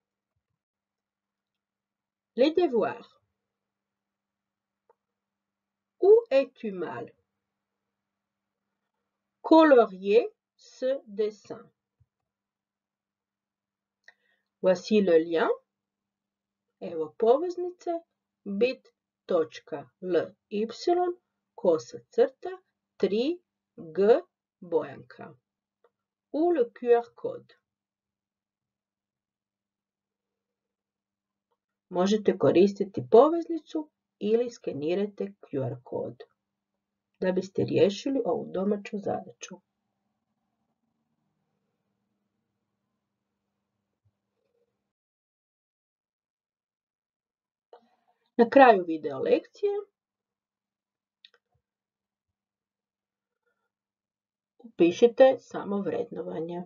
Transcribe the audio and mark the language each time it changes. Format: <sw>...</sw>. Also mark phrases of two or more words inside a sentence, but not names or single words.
<fr>Les devoirs. Où es-tu mal? Colorier ce dessin. Voici le lien.</fr> <hr>Evo poveznice bit.ly 3G Bojanka.</hr> <fr>Ou le QR code.</fr> <hr>Možete koristiti poveznicu ili skenirajte QR kod da biste riješili ovu domaću zadaću. Na kraju video lekcije upišite samo vrednovanje.</hr>